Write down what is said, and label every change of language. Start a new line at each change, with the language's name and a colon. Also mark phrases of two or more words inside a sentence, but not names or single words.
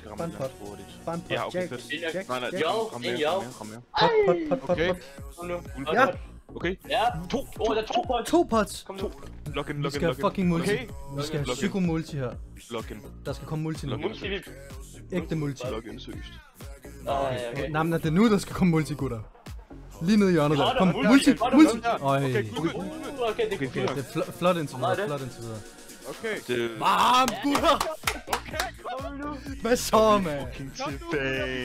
Danish: Ja, okay, fedt. Jack. Nej, Kom med. Pot. Ja. Okay. Ja. Der er to points. 2 pots. Kom nu.
English: Log in.
Danish: Vi skal have fucking multi. Okay. Vi skal have psyko-multi her.
English: Log in.
Danish: Der skal komme multi nu. Multi. Ægte multi.
English: Log in,
Danish: seriøst. Okay. Nej, men det er nu, der skal komme multi, gutter. Lige nede i hjørnet der. Kom, multi. Okay, Okay, det er Det er flot indtil videre, Det Bam, gutter! Hvad så, mand? tilbage.